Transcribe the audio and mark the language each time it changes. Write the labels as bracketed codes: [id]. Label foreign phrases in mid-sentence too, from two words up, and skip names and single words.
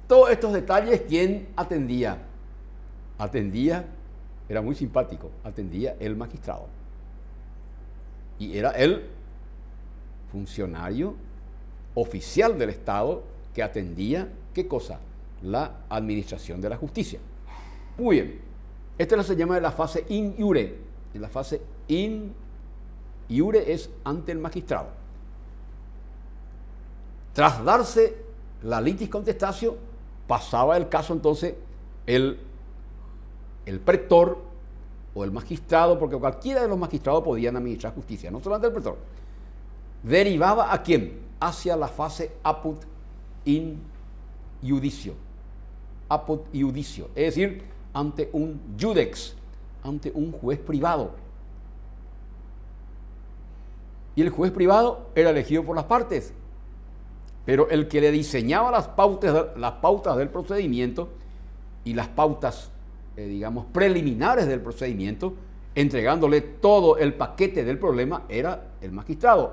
[es] Todos estos detalles, ¿quién atendía? atendía, era muy simpático, atendía el magistrado. Y era el funcionario oficial del Estado que atendía, ¿qué cosa? La administración de la justicia. Muy bien, esta se llama la fase [la] in iure. [es] En la fase [la] in iure [es] es ante el magistrado. Tras darse la [la] litis contestatio, [es] pasaba el caso entonces el pretor o el magistrado, porque cualquiera de los magistrados podían administrar justicia, no solamente el pretor. Derivaba ¿a quién? Hacia la fase [la] apud in iudicio. Apud iudicio, [es] es decir, ante un judex, ante un juez privado. Y el juez privado era elegido por las partes, pero el que le diseñaba las pautas del procedimiento y las pautas, digamos, preliminares del procedimiento, entregándole todo el paquete del problema, era el magistrado.